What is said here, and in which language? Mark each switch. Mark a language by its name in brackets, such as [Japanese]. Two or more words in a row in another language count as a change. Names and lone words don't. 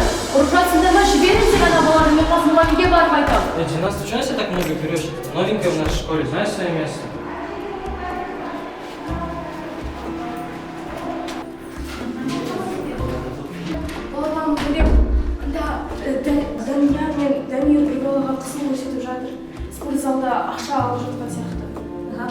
[Kazakh] Ұрып жатсыңдар ма? Жіберіңдер ана баланы, мен қазір мұғалімге барып айтамын. [Russian] Дина, ты почему так много берешь? Новенькая в нашей школе, знаешь свое место? [Kazakh] Балам, білем, Данияр мен Дамир бір-балаға қысым көрсетіп жатыр. Спорт залда ақша алып жатқан сияқты.